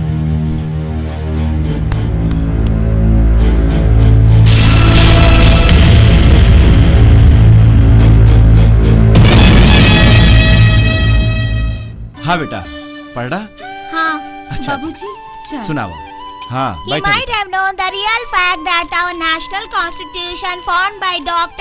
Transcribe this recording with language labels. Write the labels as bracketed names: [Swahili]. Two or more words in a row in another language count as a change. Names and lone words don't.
[Hindi] हाँ बेटा पढ़ रहा? हाँ अच्छा। बाबूजी चल। सुनाओ। हाँ [English] He might have known the real fact that our national constitution formed by Dr.